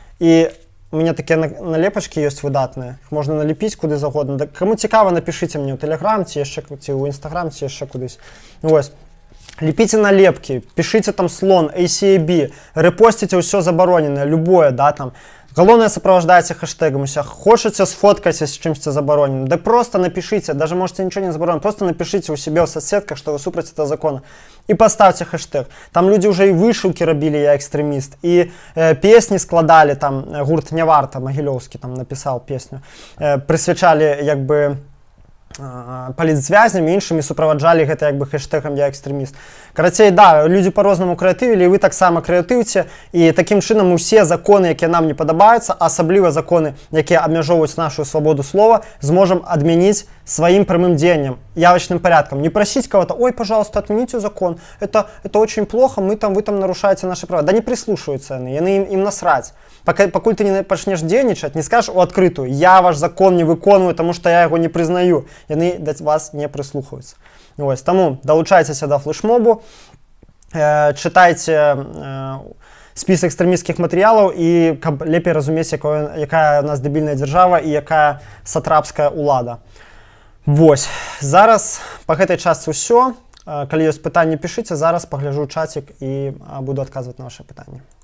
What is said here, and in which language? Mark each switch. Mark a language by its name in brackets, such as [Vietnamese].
[Belarusian] І у меня такія налепачкі ёсць выдатныя. Іх можна налепіць куды загодна. Каму цікава, напішыце мне ў Тэлеграм ці яшчэ ў Інстаграм ці яшчэ кудысь. Вось. Лепіце налепкі, пішыце там слон, ACAB, рэпосціце ўсё забароненае, любое, да, там. Галоўнае, сапроваждаеце хэштэгам уся. Хочаце, сфоткайся з чымсьці забароненым. Да просто напішыце, даже можете нічого не забаронець, просто напішыце ў себе ў соцсетках, што вы супраць этого закона. І паставце хэштэг. Там людзі ўжо і вышыўкі рабілі «Я экстрэміст», і песні складалі, там гурт «Не варта», Магілёўскі там напісаў песню. Прысвячалі, як бы, палітзвязням і іншымі суправаджалі гэта як бы хэштэгам «Я экстрэміст». Карацей, да, людзі па-рознаму крэатывілі, і вы таксама крэатыўце, і такім чынам усе законы, якія нам не падабаюцца, асабліва законы, якія абмяжоўваюць нашу свабоду слова, зможам адмяніць сваім прямым дзеяннем, явочным порядком. [Russian] Не просить кого-то: ой, пожалуйста, отмените закон, это очень плохо, вы там нарушаете наши права. Да не прислушиваются они, им насрать. [Belarusian] Покуль ты не пачнешь дзейнічаць, не скажешь у адкрытую: я ваш закон не выконваю, [Russian] потому что я его не признаю. [Belarusian] Яны да вас не прислухаюцца. Вось, таму далучайцеся да флешмобу, чытайце спіс экстрэмісцкіх матэрыялаў і каб лепей разумець, якая у нас дэбільная дзяржава і якая сатрапская ўлада. Вось, зараз па гэтай частцы ўсё. Калі ёсць пытанні, пішыце, зараз пагляджу чацік і буду адказваць на ваши пытанні.